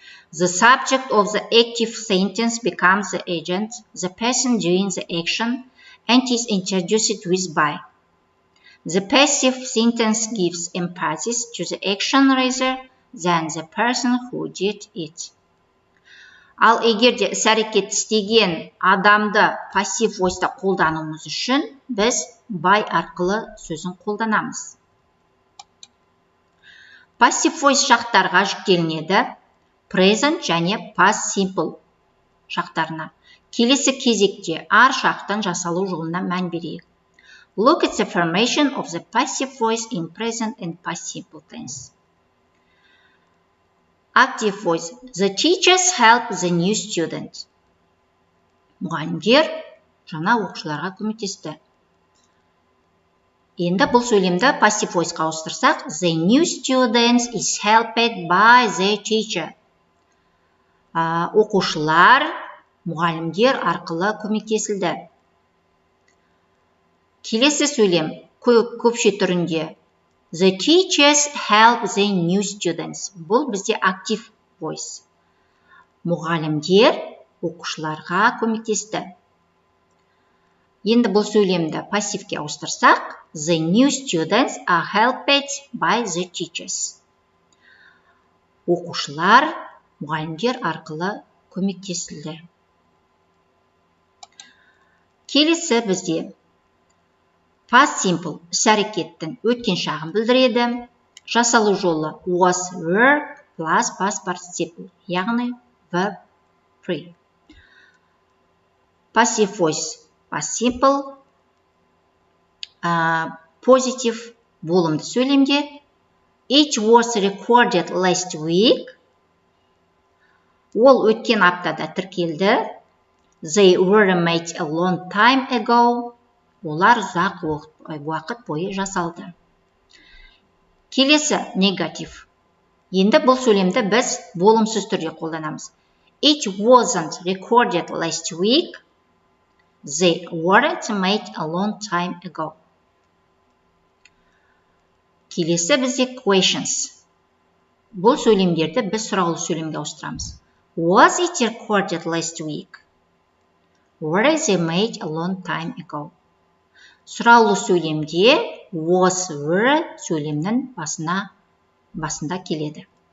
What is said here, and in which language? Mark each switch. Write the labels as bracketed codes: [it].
[en] The subject of the active sentence becomes the agent, the person doing the action, and is introduced with by. The passive sentence gives emphasis to the action rather than the person who did it. [kk] Ал егерде іс-әрекет істеген адамды passive voice-та қолдануымыз үшін біз by арқылы сөзін қолданамыз. Passive voice шақтарға жүктелінеді present және past simple шақтарына. Келесі кезекте ар шақтан жасалу жолына мән берейік. [en] Look at the formation of the passive voice in present and past simple tense. Active voice. The teachers help the new student. [kk] Мұғалімдер жаңа оқушыларға көмектесті. Енді бұл сөйлемді passive voice-қа ауыстырсақ, [en] the new student is helped by the teacher. [kk] Оқушылар мұғалімдер арқылы көмектесілді. Келесі сөйлем көпше түрінде. [en] The teachers help the new students. [kk] Бұл бізде [en] active voice. [kk] Мұғалімдер оқушыларға көмектесті. Енді бұл сөйлемді пассивке ауыстырсақ, [en] the new students are helped by the teachers. [kk] Оқушылар мұғалімдер арқылы көмектесілді. Келесі бізде past simple іс-әрекеттің өткен шағын білдіреді. Жасалу жолы was, were plus past participle, яғни verb free. [en] Passive voice. Past simple. [kk] Positive болымды сөйлемде. [en] It was recorded last week. [kk] Ол өткен аптада тіркелді. [en] They were made a long time ago. [kk] Олар ұзақ уақыт бойы жасалды. Келесі негатив. Енді бұл сөйлемді біз болымсыз түрде қолданамыз. [en] It wasn't recorded last week. They weren't made a long time ago. [kk] Келесі бізде questions. Бұл сөйлемдерді біз сұраулы сөйлемге ауыстырамыз. [en] Was it recorded last week? Were they made a long time ago? [kk] Сұраулы сөйлемде was, were сөйлемнің басында келеді.